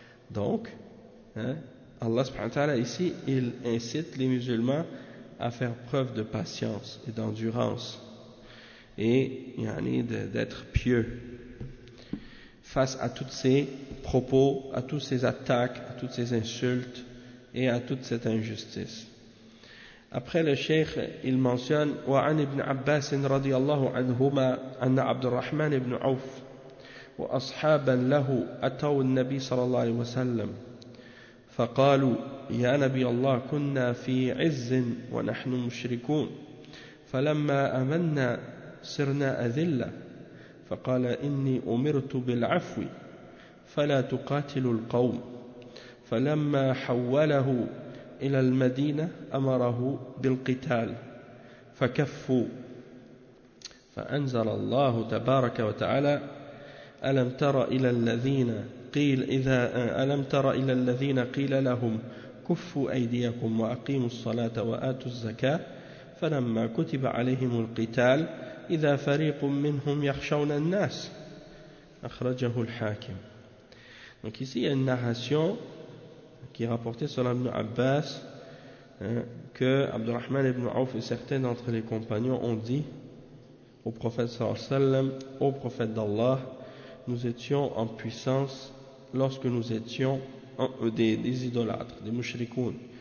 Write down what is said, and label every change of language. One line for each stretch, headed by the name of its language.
French: Donc, hein, Allah
Arabic: subhanahu wa ta'ala
French: ici, il incite les musulmans à faire preuve de patience et d'endurance et yani, d'être pieux face à tous ces propos, à toutes ces attaques, à toutes ces insultes et à toute cette injustice. Après, le cheikh il mentionne:
Arabic: wa an ibn Abbas radiyallahu anhuma anna Abd al-Rahman ibn Auf wa ashaban lahu ataw an-nabi sallallahu alayhi wa sallam فقالوا يا نبي الله كنا في عز ونحن مشركون فلما أمنا صرنا أذلة فقال إني أمرت بالعفو فلا تقاتل القوم فلما حوله إلى المدينة أمره بالقتال فكفوا فأنزل الله تبارك وتعالى ألم تر إلى الذين قيل إذا ألم تر إلى الذين قيل لهم كفوا أيديكم وأقيموا الصلاة وآتوا الزكاة فلما كتب عليهم القتال إذا فريق منهم يخشون الناس أخرجه الحاكم.
French: Donc ici il y a une narration qui est rapportée sur Ibn Abbas, hein, que Abdurrahman ibn Auf et certains d'entre les compagnons ont dit au prophète
Arabic: sallallahu alayhi wa sallam:
French: ô prophète d'Allah, nous étions en puissance lorsque nous étions des idolâtres, des mushrikoun.